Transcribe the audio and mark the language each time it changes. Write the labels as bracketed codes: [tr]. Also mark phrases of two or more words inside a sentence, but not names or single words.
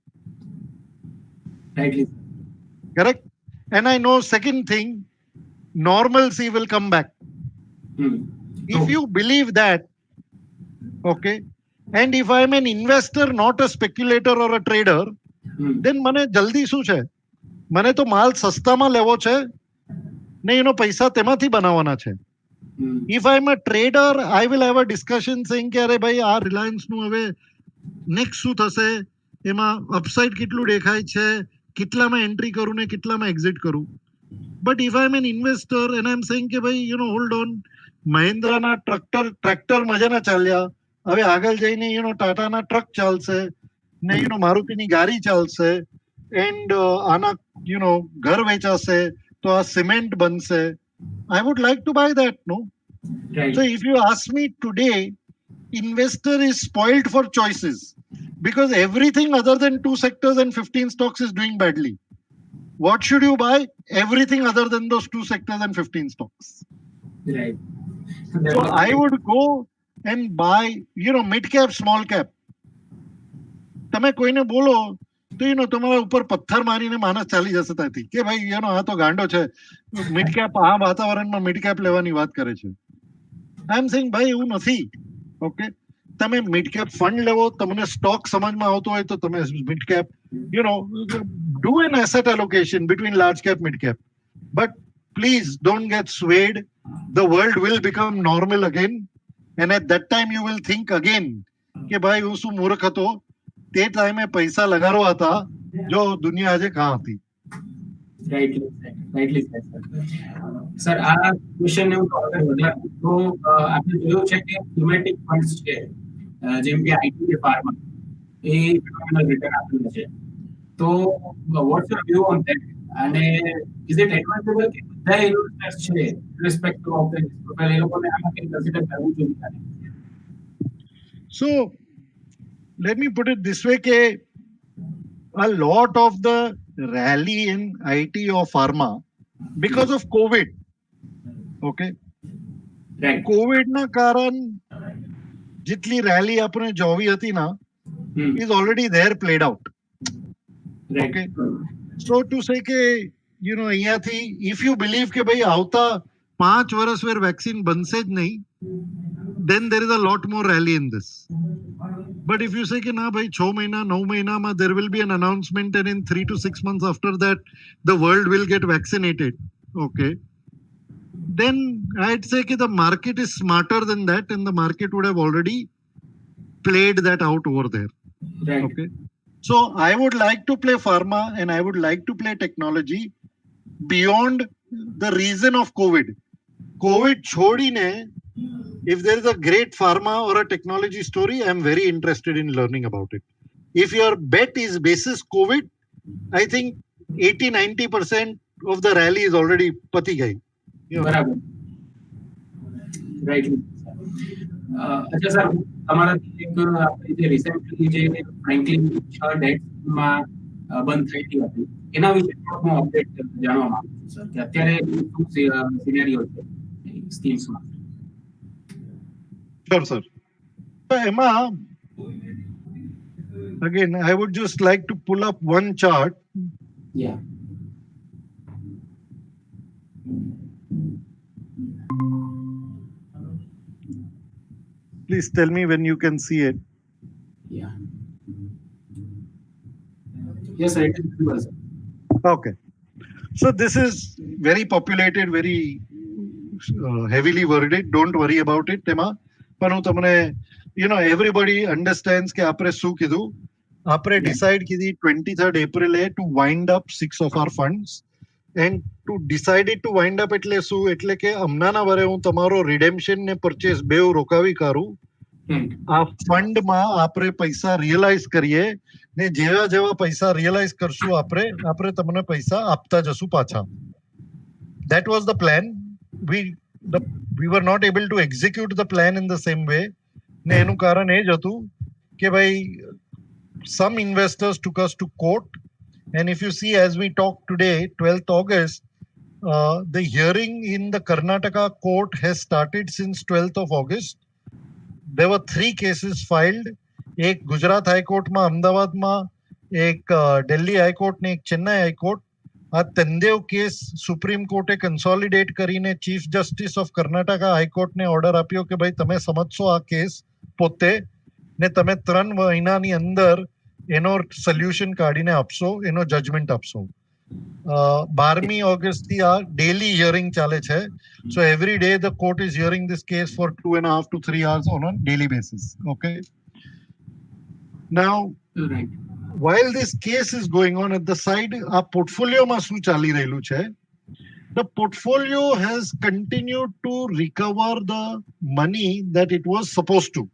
[en] Rightly. correct? And I know second thing, normalcy will come back. If you believe that, okay, and if I am an investor, not a speculator or a trader, then [gu] મને જલ્દી શું છે, મને તો માલ સસ્તામાં લેવો છે ને એનો પૈસા તેમાંથી બનાવવાના છે. [en] If I am a trader, I will have a discussion saying [gu] કે અરે ભાઈ આ રિલાયન્સનું હવે નેક્સ્ટ શું થશે, એમાં અપસાઇડ કેટલું દેખાય છે, કેટલામાં એન્ટ્રી કરું ને કેટલામાં એક્ઝિટ કરું. [en] But if I am an investor and I am saying [gu] કે ભાઈ [en] hold on, [gu] મહિન્દ્રાના ટ્રેક્ટર મજાના ચાલ્યા, હવે આગળ જઈને ટાટાના ટ્રક ચાલશે ને મારુતિની ગાડી ચાલશે, એન્ડ આના ઘર વેચાશે તો આ સિમેન્ટ બનશે. [en] I would like to buy that, no? Right. So if you ask me today, investor is spoiled for choices because everything other than 2 sectors and 15 stocks is doing badly. What should you buy? Everything other than those 2 sectors and 15 stocks. Right. So I would go and buy, mid cap, small cap. [gu] તમે કોઈને બોલો તો તમારા ઉપર પથ્થર મારીને માણસ ચાલી જશે ત્યાંથી કે ભાઈ આ તો ગાંડો છે, [en] mid cap [gu] આ વાતાવરણમાં [en] mid cap [gu] લેવાની વાત કરે છે. [en] I am saying [gu] ભાઈ એવું નથી. ઓકે, તમે [en] mid cap fund [gu] લેવો, તમને સ્ટોક સમજમાં આવતો હોય તો તમે [en] mid cap do an asset allocation between large cap, mid cap, but please don't get swayed. The world will become normal again, and at that time you will think again [gu] કે ભાઈ હું શું મૂર્ખ હતો, તે ટાઈમે પૈસા લગાડવા હતા, જો દુનિયા આજે કાં હતી. [en] rightly sir [gu] આ ક્વેશ્ચન ને હું આગળ વધારું તો આપણે જોયું છે કે [en] thematic funds [gu] છે જેમ કે આઈટી કે ફાર્મા એ [en] phenomenal return [gu] આપેલું છે. તો [en] what's your view on that [gu] અને [en] is it advisable [gu] કે બધા ઇન્વેસ્ટર્સ છે [en] respective of the profile [gu] એ લોકોને આમાં કંઈ કન્સિડર કરવું જોઈએ? [en] So let me put it this way, કે a lot of the rally in IT or pharma because of COVID. Okay. રાઈટ. [gu] COVID ના કારણ જેટલી રેલી આપણે જોવી હતી ના [en] is already there played out. Okay. So to say [gu] કે અહીંયાથી [en] if you believe [gu] કે ભાઈ આવતા 5 વર્ષ વેર વેક્સિન બનશે જ નહીં, [en] then there is a lot more rally in this. But if you say [hi] कि ना भाई 6 महीना 9 महीना में [en] there will be an announcement and in 3 to 6 months after that the world will get vaccinated, okay, then I'd say कि the market is smarter than that and the market would have already played that out over there. Right. Okay. So I would like to play pharma and I would like to play technology beyond the reason of COVID. COVID છોડીને if there is a great pharma or a technology story, I am very interested in learning about it. If your bet is basis COVID, I think 80-90% of the rally is already [gu] પતી ગઈ. બરાબર. રાઈટ. અચ્છા સર, તમારા એક આપણી જે રિસેન્ટલી જે ફ્રેન્કલિન 6 ડેટ્સમાં બંધ થઈ ગઈ હતી એના વિશે હું અપડેટ જાણવા માંગુ છું સર કે અત્યારે શું સિનેરિયો છે સ્કીમ્સમાં. [en] Sure, sir. So Emma, again, I would just like to pull up one chart. Yeah. Please tell me when you can see it. Yeah. Yes, sir, it is visible, sir. Okay. So this is very populated, very heavily worded. Don't worry about it, Emma. [gu] પણ હું તમને [en] everybody understands [gu] કે આપણે શું કીધું. [en] આપણે decide કીધી 23rd April to wind up 6 of our funds and to decide it to wind up [gu] એટલે શું, એટલે કે હમણાંના વરે હું તમારો [en] redemption [gu] ને purchase બેઉ રોકાવી કાઢું. આ ફંડમાં આપણે પૈસા રિયલાઇઝ કરીએ ને જેવા જેવા પૈસા રિયલાઇઝ કરશું આપણે તમને પૈસા આપતા જશું પાછા. [en] That was the plan. We were not able to execute the plan in the same way. [gu] ને એનું કારણ એ જ હતું કે ભાઈ [en] some investors took us to court and if you see as we talk today 12th August, the hearing in the Karnataka court has started since 12th of August. There were 3 cases filed. [gu] એક ગુજરાત હાઈકોર્ટમાં અમદાવાદમાં, એક દિલ્હી હાઈકોર્ટ ને એક ચેન્નાઈ હાઈકોર્ટ. આ તંદેવ કેસ સુપ્રીમ કોર્ટે કન્સોલિડેટ કરીને [en] chief justice of [gu] કર્ણાટકા હાઈકોર્ટને ઓર્ડર આપ્યો કે ભાઈ તમે સમજશો આ કેસ પોતે ને તમે 3 મહિનાની અંદર એનો સોલ્યુશન કાઢીને આપશો, એનો જજમેન્ટ આપશો. 12મી ઓગસ્ટથી આ [en] daily hearing [gu] ચાલે છે. [en] So every day the court is hearing this case for 2.5 to 3 hours on a daily basis. Okay. Now, Right. while this case is going on at the side, our portfolio [gu] માં શું ચાલી રહેલું છે? [en] The portfolio has continued to recover the money that it was supposed to.